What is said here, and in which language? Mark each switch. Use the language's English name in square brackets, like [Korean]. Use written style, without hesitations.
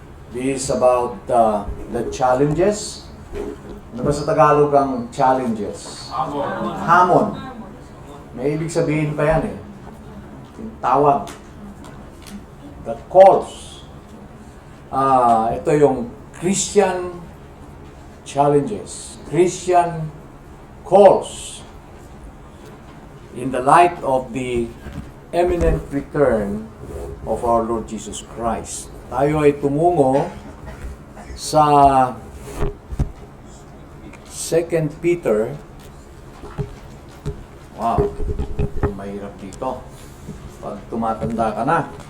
[English] This is about the challenges. [Filipino] Ano ba sa Tagalog ang challenges? Hamon. May ibig sabihin pa yan Yung tawag. [English] The calls. [Filipino] Ito yung Christian challenges. [English] Christian calls. In the light of the imminent return of our Lord Jesus Christ. [Filipino] Tayo ay tumungo sa 2 Peter. Wow, mahirap dito. Pag tumatanda ka na.